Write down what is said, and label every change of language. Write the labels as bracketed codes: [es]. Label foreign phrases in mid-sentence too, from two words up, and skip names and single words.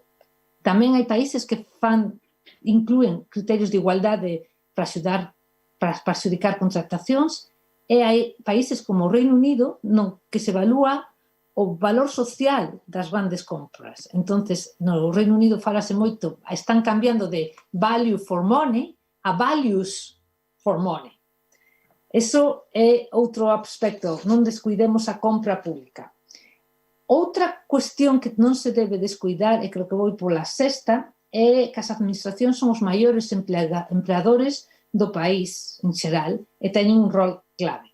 [gl] Tamén hai países que inclúen criterios de igualdade para axudicar contratacións e hai países como o Reino Unido no que se evalúa o valor social das grandes compras. Entonces, no Reino Unido falase moito, están cambiando de [en] value for money [gl] a [en] values for money. [gl] Eso é outro aspecto, non descuidemos a compra pública. Outra cuestión que non se debe descuidar, e creo que vou pola sexta, é que as administracións son os maiores empleadores do país en xeral e teñen un rol clave.